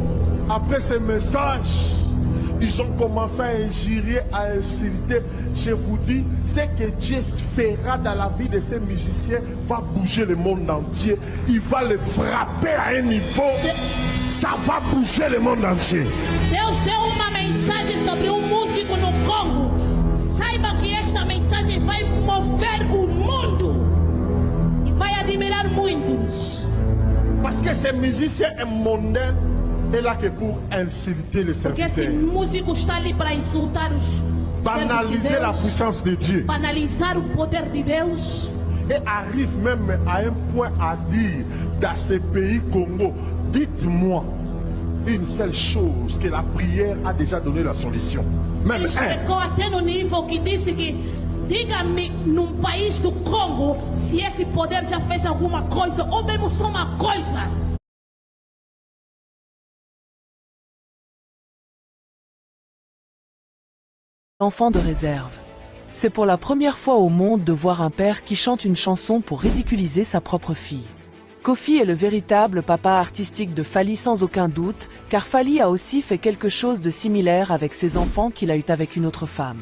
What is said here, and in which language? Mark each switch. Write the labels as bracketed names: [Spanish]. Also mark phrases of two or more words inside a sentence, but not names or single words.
[French] Après ce message, ils ont commencé à injurier, à insulter. Je vous dis, ce que Dieu fera dans la vie de ces musiciens va bouger le monde entier. Il va le frapper à un niveau. Ça va bouger le monde entier. [Portuguese] Deus deu uma mensagem sobre músico no Congo. Saiba que esta mensagem vai mover o mundo e vai admirar muitos. [French] Parce que ce musicien est mondain. est là que pour insulter les serviteurs. [Portuguese] Porque esse músico está ali para insultar os [French] banaliser la puissance de Dieu. [Portuguese] Banalizar o poder de Deus. [French] Et arrive même à un point à dire dans ce pays Congo, dites-moi une seule chose, que la prière a déjà donné la solution. Même [Portuguese] ele chegou até no nível que disse que diga-me num país do Congo se esse poder já fez alguma coisa ou mesmo só uma coisa. [French] Enfant de réserve. C'est pour la première fois au monde de voir un père qui chante une chanson pour ridiculiser sa propre fille. Kofi est le véritable papa artistique de Fally sans aucun doute, car Fally a aussi fait quelque chose de similaire avec ses enfants qu'il a eu avec une autre femme.